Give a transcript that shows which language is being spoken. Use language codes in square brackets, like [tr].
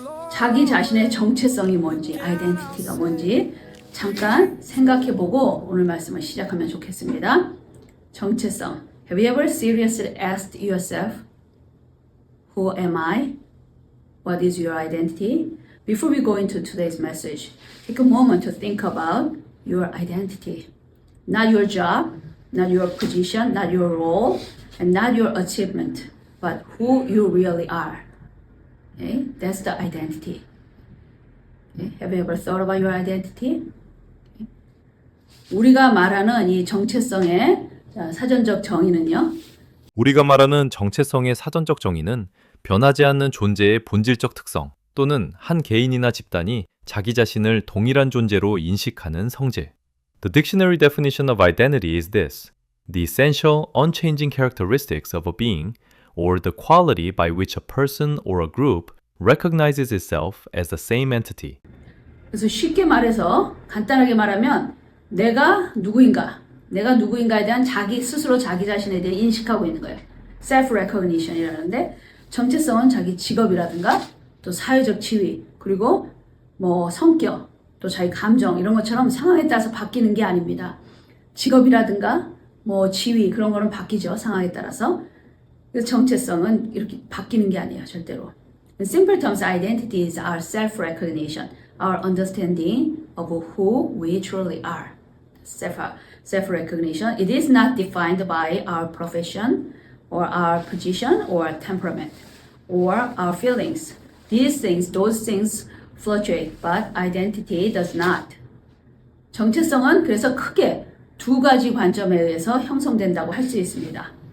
[ko] 자기 자신의 정체성이 뭔지, identity가 뭔지 잠깐 생각해 보고 오늘 말씀을 시작하면 좋겠습니다. 정체성. [en] Have you ever seriously asked yourself, who am I? What is your identity? Before we go into today's message, take a moment to think about your identity. Not your job, not your position, not your role, and not your achievement, but who you really are. Okay? That's the identity. Okay? Have you ever thought about your identity? Okay. [ko] 우리가 말하는 이 정체성의 사전적 정의는요. 우리가 말하는 정체성의 사전적 정의는 변하지 않는 존재의 본질적 특성 또는 한 개인이나 집단이 자기 자신을 동일한 존재로 인식하는 성질. [en] The dictionary definition of identity is this: the essential, unchanging characteristics of a being or the quality by which a person or a group recognizes itself as the same entity. [ko] 그래서 쉽게 말해서 간단하게 말하면 내가 누구인가에 대한 자기 스스로 자기 자신에 대해 인식하고 있는 거예요. self-recognition이라는데 정체성은 자기 직업이라든가 또 사회적 지위 그리고 뭐 성격 또 자기 감정 이런 것처럼 상황에 따라서 바뀌는 게 아닙니다. 직업이라든가 뭐 지위 그런 거는 바뀌죠. 상황에 따라서. 그래서 정체성은 이렇게 바뀌는 게 아니에요. 절대로. [en] In simple terms, identity is our self-recognition, our understanding of who we truly are. Self-recognition. It is not defined by our profession or our position or temperament or our feelings. Those things fluctuate, but identity does not. [ko] 정체성은 그래서 크게 두 가지 관점에 의해서 형성된다고 할 수 있습니다.